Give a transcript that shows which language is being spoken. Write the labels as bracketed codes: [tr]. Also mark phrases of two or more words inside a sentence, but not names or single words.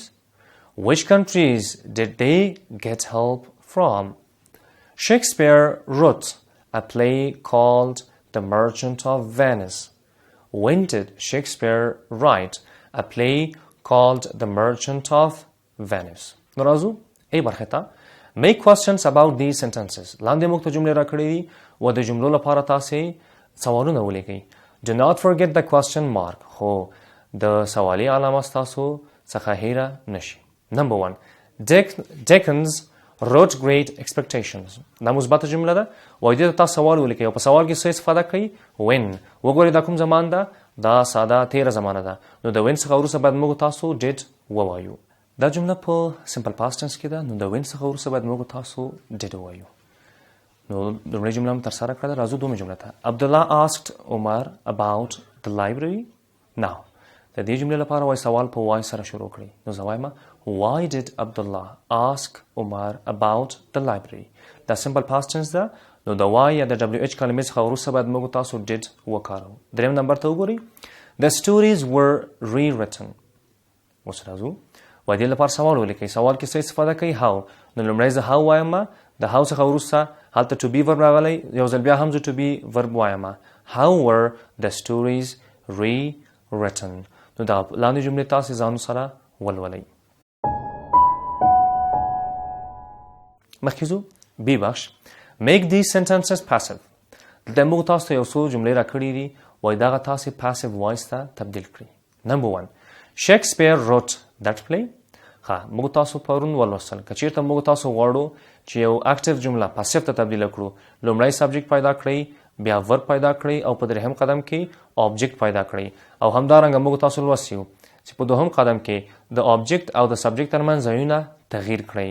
[en] Which countries did they get help from? Shakespeare wrote a play called The Merchant of Venice. When did Shakespeare write a play called The Merchant of Venice? [ps] نرازو ای برخه ته [en] Make questions about these sentences. [ps] لاندې موږ ته جملې راکړې دي و د جملو لپاره تاسې سوالونه ولیکئ. [en] Do not forget the question mark. [ps] خو د سوالي علامه ستاسو څخه هیره نشي. [en] Number 1. Dickens wrote Great Expectations. [ps] دا مثبته جمله ده. وایي دې ته تاسو سوال ولیکئ او په سوال کې څه استفاده کوي when. وګورئ دا کوم زمان ده دا ساده تیره زمانه ده نو د when څخه وروسته باید موږ تاسو did ووایو. دا جمله په [en] simple past tense [ps] کې ده نو د when څخه وروسته باید موږ تاسو did ووایو. نو لومړۍ جمله هم ترسره کړه راځو دومره جمله ته. [en] Abdullah asked Umar about the library. [ps] Now د دې جملې لپاره وای سوال په وای سره شروع کړئ. نو زه وایم [en] Why did Abdullah ask Umar about the library? [ps] دا [en] simple past tense [ps] ده نو د why یا د WH کلمې څخه وروسته باید موږ تاسو did وکاروو. دریم نمبر ته وګورئ. [en] The stories were rewritten. [ps] اوس راځو وای دې لپاره سوال ولیکئ. سوال کې څه استفاده کوي how. نو لومړی زه how وایم د how څخه وروسته هلته [en] to be verb [ps] راغلی یو ځل بیا هم زه [en] to be verb [ps] وایم. [en] How were the stories rewritten? [ps] نو دا لاندې جملې تاسې ځانو سره ولولئ. مخکې ځو بی بخش [en] Make these sentences passive. [ps] دلته موږ تاسو ته یو څو جملې راکړي دي وایي دغه تاسې [en] passive voice [ps] ته تبدیل کړئ. [en] Number 1. Shakespeare wrote that play. [ps] موږ تاسو پرون ولوستل که چېرته موږ تاسو غواړو چې یو اکټیو جمله پاسیو ته تبدیله کړو لومړی سبجیکټ پیدا کړئ بیا ورب پیدا کړئ او په درېیم قدم کې آبجیکټ پیدا کړئ او همدارنګه موږ تاسو لوستیو چې په دوهم قدم کې د آبجیکټ او د سبجیکټ ترمنځ ځایونه تغییر کړئ.